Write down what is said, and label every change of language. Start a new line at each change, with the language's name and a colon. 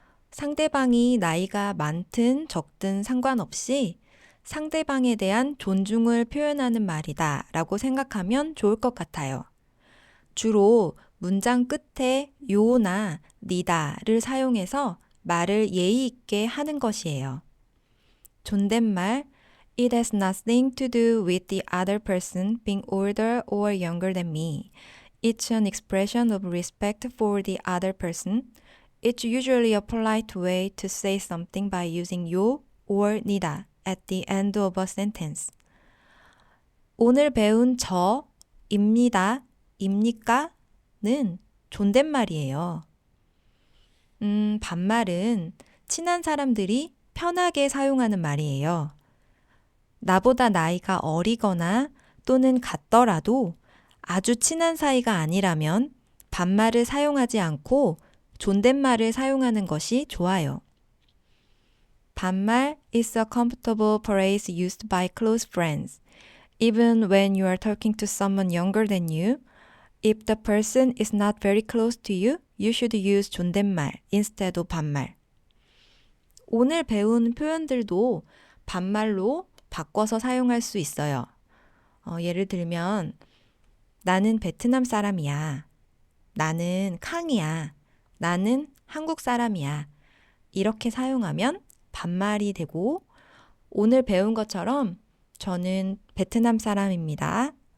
Korean: 상대방이 나이가 많든 적든 상관없이 상대방에 대한 존중을 표현하는 말이다 라고 생각하면 좋을 것 같아요. 주로 문장 끝에 요나 니다를 사용해서 말을 예의 있게 하는 것이에요.
English: 존댓말 It has nothing to do with the other person being older or younger than me. It's an expression of respect for the other person. It's usually a polite way to say something by using 요 or 니다 at the end of a sentence.
Korean: 오늘 배운 저, 입니다, 입니까? 는 존댓말이에요. 반말은 친한 사람들이 편하게 사용하는 말이에요. 나보다 나이가 어리거나 또는 같더라도 아주 친한 사이가 아니라면 반말을 사용하지 않고 존댓말을 사용하는 것이 좋아요.
English: 반말 is a comfortable phrase used by close friends. Even when you are talking to someone younger than you, if the person is not very close to you, you should use 존댓말 instead of 반말.
Korean: 오늘 배운 표현들도 반말로 바꿔서 사용할 수 있어요. 예를 들면 나는 베트남 사람이야. 나는 캉이야. 나는 한국 사람이야. 이렇게 사용하면 반말이 되고 오늘 배운 것처럼 저는 베트남 사람입니다.